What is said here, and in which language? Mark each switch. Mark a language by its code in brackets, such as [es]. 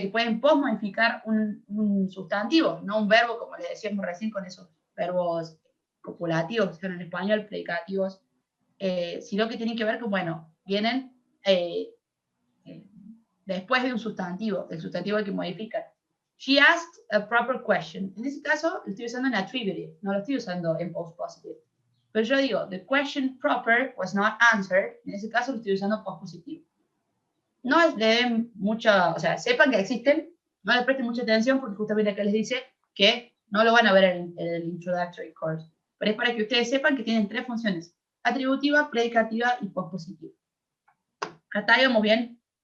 [es] Que pueden post-modificar un sustantivo, no un verbo, como les decíamos recién con esos verbos copulativos, que son en español predicativos, sino que tienen que ver con, bueno, vienen después de un sustantivo, el sustantivo que modifican. [en] She asked a proper question. [es] En este caso, lo estoy usando en attributive, no lo estoy usando en post-positive. [en] Pero yo digo, the question proper was not answered. [es] En ese caso, lo estoy usando post-positivo. No les den mucha, o sea, sepan que existen, no les presten mucha atención porque justamente acá les dice que no lo van a ver en el [en] introductory course. [es] Pero es para que ustedes sepan que tienen 3 funciones: atributiva, predicativa y post-positiva. Hasta ahí vamos bien.